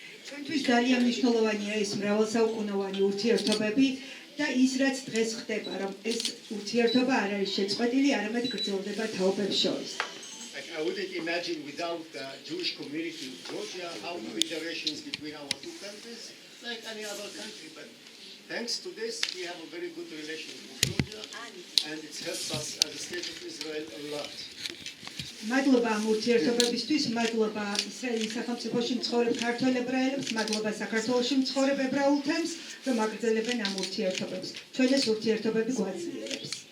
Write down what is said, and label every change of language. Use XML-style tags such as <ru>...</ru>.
<ka>ჩვენთვის ძალიან მნიშვნელოვანია ეს მრავალსაუკუნოვანი ურთიერთობები და ის რაც დღეს ხდება, რომ ეს ურთიერთობა არ არის შეწყვეტილი, არამედ გრძელდება თაობებს შორის.</ka> <en>I wouldn't imagine without the Jewish community in Georgia how the relations between our two countries, like any other country. But thanks to this, we have a very good relation with Georgia, and it helps us as a state of Israel a lot.</en> <ka>მადლობა ამ ურთიერთობებისთვის, მადლობა ისრაელის სახელმწიფოში მცხოვრებ ქართველ ებრაელებს, მადლობა საქართველოში მცხოვრებ ებრაულ თემს, რომ აგრძელებენ ამ ურთიერთობებს. ჩვენ ეს ურთიერთობები გვაძლიერებს.</ka>